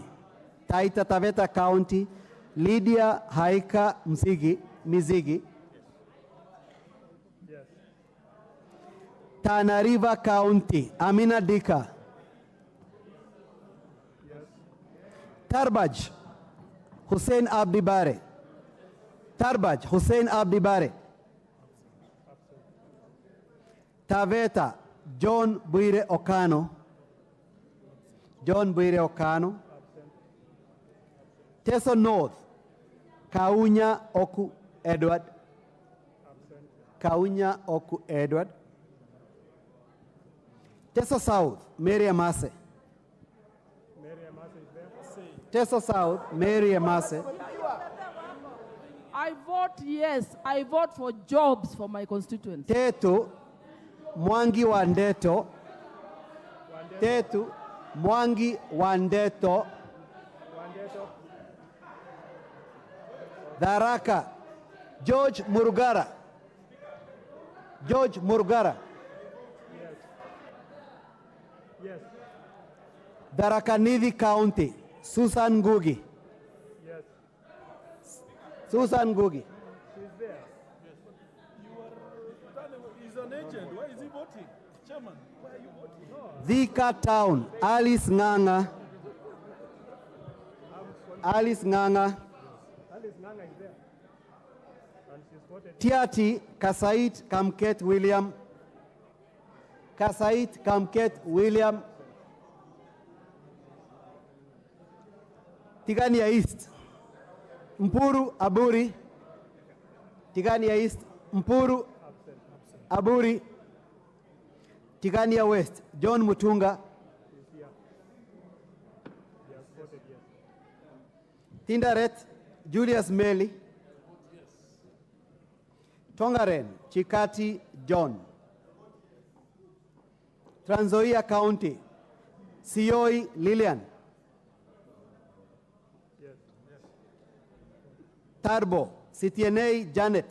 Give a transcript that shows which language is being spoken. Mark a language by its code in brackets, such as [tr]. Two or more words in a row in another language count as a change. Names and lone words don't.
[en] Taita Taveta County, Lydia Haika Mizigi. Tana River County, Amina Dika. Tarbaj, Hussein Abdi Bare. Tarbaj, Hussein Abdi Bare. Taveta, John Buire Okano. John Buire Okano. Teso North, Kaunya Oku Edward. Kaunya Oku Edward. Teso South, Mary Amase. Teso South, Mary Amase. I vote yes. I vote for jobs for my constituents. Tetu, Mwangi Wandeto. Tetu, Mwangi Wandeto. Daraka, George Murugara. George Murugara. Tharaka Nithi County, Susan Ngugi. Yes. Susan Ngugi. She's there. He's an agent. Why is he voting? Chairman, why are you voting? Thika Town, Alice Nganga. Alice Nganga. Alice Nganga is there. And she's voted. Tiati Kasait Kamket William. Kasait Kamket William. Tigania East, Mpuru Aburi. Tigania East, Mpuru Aburi. Tigania West, John Mutunga. Tindaret, Julius Meli. Tongaren, Chikati John. Trans Nzoia County, Sioi Lillian. Tarbo, CTNA Janet.